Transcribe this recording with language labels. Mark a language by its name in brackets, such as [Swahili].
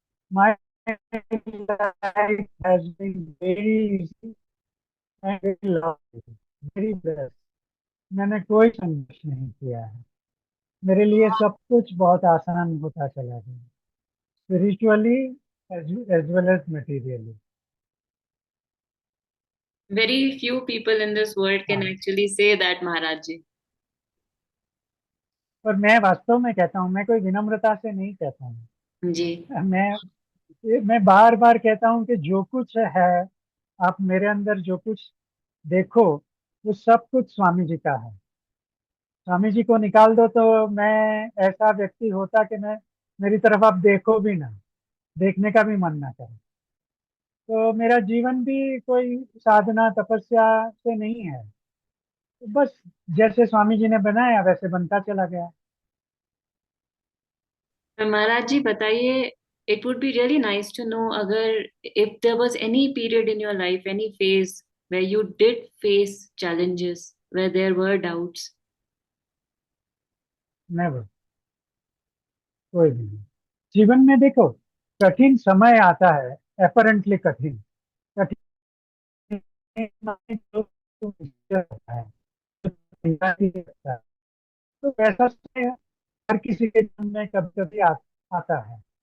[English] My life has been very easy and very lovely, very blessed. [Hindi] मैंने कोई संघर्ष नहीं किया है। मेरे लिए सब कुछ बहुत आसान होता चला गया, [English] Spiritually as well as materially. Very few people in this world can [Hindi] हाँ, [English] actually say that, Maharaj ji. [Hindi] पर मैं वास्तव में कहता हूँ, मैं कोई विनम्रता से नहीं कहता हूँ। जी। मैं बार बार कहता हूँ कि जो कुछ है, आप मेरे अंदर जो कुछ देखो, वो सब कुछ स्वामी जी का है। स्वामी जी को निकाल दो तो मैं ऐसा व्यक्ति होता कि मैं, मेरी तरफ आप देखो भी ना, देखने का भी मन ना करे। तो मेरा जीवन भी कोई साधना तपस्या से नहीं है, तो बस जैसे स्वामी जी ने बनाया वैसे बनता चला गया। [English] Maharaj ji [Hindi] बताइए, [English] it would be really nice to know अगर if there was any period in your life, any phase where you did face challenges, where there were doubts. [Hindi] Never, कोई भी नहीं। जीवन में देखो, कठिन समय आता है, अपरेंटली कठिन, कठिन जो होता है, तैयारी करता है, तो वैसा समय हर किसी के जीवन में कभी कभी आता है।